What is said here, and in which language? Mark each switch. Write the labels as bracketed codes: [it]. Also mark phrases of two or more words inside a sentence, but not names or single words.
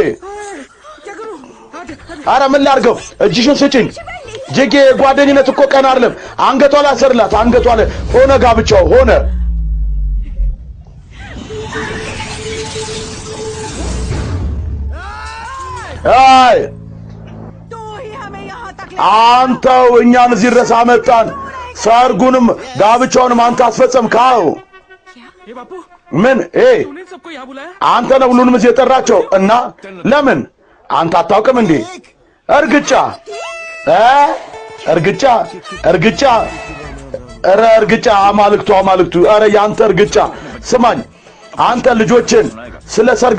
[am] አረ ምን ላድርገው እጅሽን ስጪኝ ጅጌ ጓደኝነት እኮ ቀን አይደለም አንገቷ ላይ አሰርላት አንገቷ ላይ ሆነ ጋብቻው ሆነ አይ [hi] तू ही हमें यहाँ तक [am] አንተው እኛን እዚህ ድረስ አመጣን ሰርጉንም ጋብቻውንም አንተ አስፈጸምካው [hi] ये बापू [am] ምን [hi] तूने सबको यहाँ बुलाया [am] አንተ ነው ሁሉንም እዚህ የጠራቸው እና ለምን አንተ አታውቅም እንዴ እርግጫ እርግጫ እርግጫ አማልክቱ አረ ያንተ እርግጫ ስማኝ አንተ ልጆችን ስለ ሰርግ